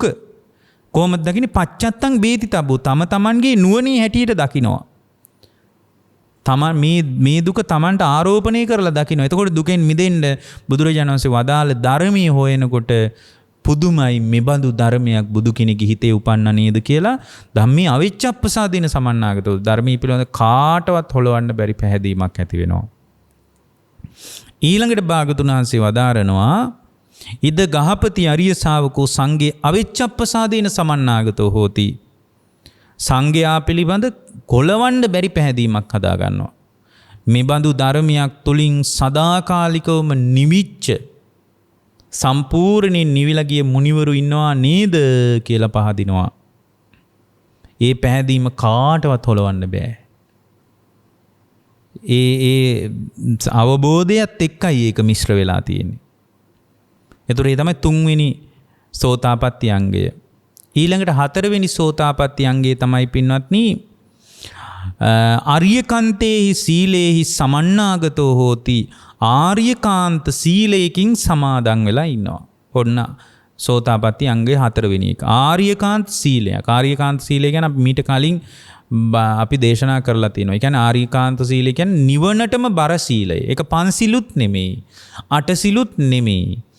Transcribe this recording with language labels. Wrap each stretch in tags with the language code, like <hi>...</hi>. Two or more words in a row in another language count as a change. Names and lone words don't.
<si>කොහොමද දකින්නේ</si> <pi>පච්චත්තං වේතිතබ්බෝ</pi> <si>තමන්ගේ නුවණේ හැටියට දකින්නවා. මේ දුක Tamanට ආරෝපණය කරලා දකින්න. එතකොට දුකෙන් මිදෙන්න බුදුරජාණන් වහන්සේ වදාළ ධර්මයේ හොයනකොට පුදුමයි මෙබඳු ධර්මයක් බුදු කෙනෙකුගේ හිතේ උපන්න නේද කියලා</si> <pi>ධම්මේ අවිච්ඡප්පසාදේන සමන්නාගතෝ</pi> <si>ධර්මයේ පිළිබඳ කාටවත් හොලවන්න බැරි පැහැදීමක් ඇති වෙනවා. ඊළඟට භාගතුන් වහන්සේ වදාරනවා</si> <pi>ඉද ගහපති අරිය ශාවකෝ සංඝේ අවිච්ඡප්පසාදේන සමන්නාගතෝ හෝති.</pi> <si>සංඝයා පිළිබඳ කොලවන්න බැරි පැහැදීමක් හදා ගන්නවා. මෙබඳු ධර්මයක් තුලින් සදාකාලිකවම නිවිච්ච සම්පූර්ණයෙන් නිවිලා ගිය මුනිවරු ඉන්නවා නේද කියලා පහදිනවා. ඒ පැහැදීම කාටවත් හොලවන්න බෑ. ඒ අවබෝධයත් එක්කයි ඒක මිශ්‍ර වෙලා තියෙන්නේ. ඒතර ඒ තමයි තුන්වෙනි සෝතාපට්ටි අංගය. ඊළඟට හතරවෙනි සෝතාපට්ටි අංගය තමයි පින්වත්නි</si> <pi>ආර්යකාන්තේහි සීලේහි සමන්නාගතෝ හෝති.</pi> <si>ආර්යකාන්ත සීලයකින් සමාදන් වෙලා ඉන්නවා. ඔන්න සෝතාපට්ටි අංගය හතරවෙනි එක. ආර්යකාන්ත සීලයක්. ආර්යකාන්ත සීලය ගැන අපි මීට කලින් අපි දේශනා කරලා තියෙනවා. ඒ කියන්නේ ආර්යකාන්ත සීලය කියන්නේ නිවනටම බර සීලය. ඒක පන්සිලුත් නෙමෙයි. අටසිලුත් නෙමෙයි.</si>